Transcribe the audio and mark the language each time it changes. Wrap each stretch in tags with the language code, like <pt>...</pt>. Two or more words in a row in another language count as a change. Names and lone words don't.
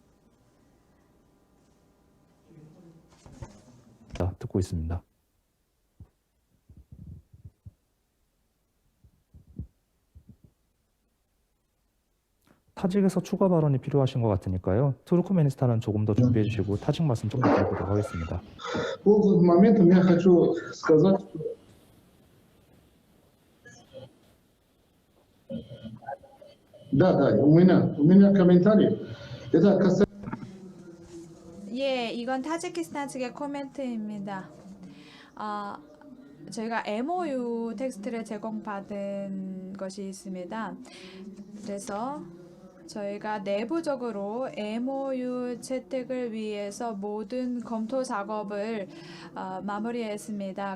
<ko>자, 듣고 있습니다. 타직에서 추가 발언이 필요하신 것 같으니까요. 투르크메니스탄은 조금 더 준비해 주시고 타직 말씀 좀 더 드려보도록 하겠습니다.</ko> <ru>Пользуясь моментом, я хочу сказать, что да, у меня комментарий. Это касается</ru> <ko>예, 이건 타지키스탄 측의 코멘트입니다. 저희가 MOU 텍스트를 제공받은 것이 있습니다. 그래서 저희가 내부적으로 MOU 채택을 위해서 모든 검토 작업을 마무리했습니다.</ko>